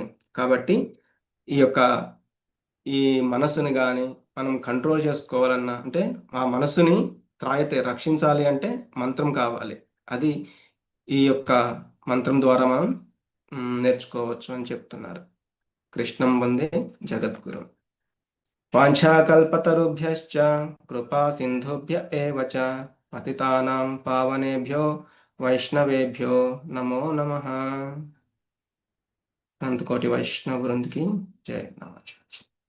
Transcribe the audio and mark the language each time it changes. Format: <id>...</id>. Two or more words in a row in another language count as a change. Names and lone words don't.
<te>కాబట్టి ఈ యొక్క ఈ మనస్సుని కానీ మనం కంట్రోల్ చేసుకోవాలన్నా అంటే ఆ మనస్సుని రక్షించాలి అంటే మంత్రం కావాలి. అది ఈ యొక్క మంత్రం ద్వారా మనం నేర్చుకోవచ్చు అని చెప్తున్నారు.</te> <sa>కృష్ణం వందే జగద్గురు. వాంఛాకల్పతరుభ్యశ్చ కృపా సింధుభ్య ఏవ చ పతితానాం పావనేభ్యో వైష్ణవేభ్యో నమో నమః.</sa> <te>అనంతకోటి వైష్ణవ వృంద్కి జయ నమః.</te>